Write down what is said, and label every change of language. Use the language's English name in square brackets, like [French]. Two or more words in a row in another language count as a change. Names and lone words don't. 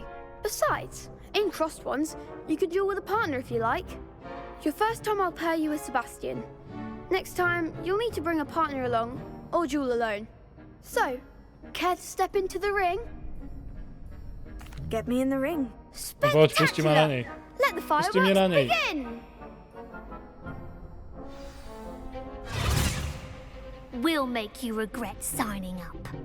[English] Besides, in crossed ones, you could duel with a partner if you like. Your first time I'll pair you with Sebastian. Next time, you'll need to bring a partner along, or duel alone. So, care to step into the ring? Get me in the ring. [Slovak] Poď, pusti ma na nej. [English] Let the [Slovak] Pusti mňa na [English] fireworks [Slovak] nej. [English] begin! We'll make you regret signing up.